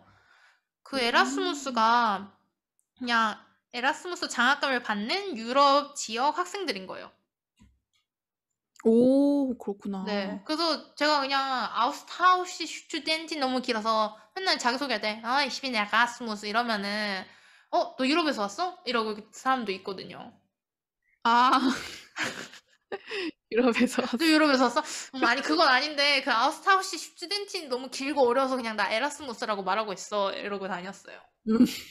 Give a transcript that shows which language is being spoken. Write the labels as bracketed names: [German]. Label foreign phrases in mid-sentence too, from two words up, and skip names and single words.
[Korean] 그 음. 에라스무스가 그냥 에라스무스 장학금을 받는 유럽 지역 학생들인 거예요. 오 네. 그렇구나. 그래서 제가 그냥 [German] Austausch Studentin [Korean] 너무 길어서 맨날 자기소개할 때 "아 [German] ich bin Erasmus." [Korean] 이러면은 "어 너 유럽에서 왔어?" 이러고 사람도 있거든요. 아 유럽에서 "너 왔어. 유럽에서 왔어?" 아니 그건 아닌데 그 [German] Austausch Studentin [Korean] 너무 길고 어려워서 그냥 "나 에라스무스라고 말하고 있어." 이러고 다녔어요. 음.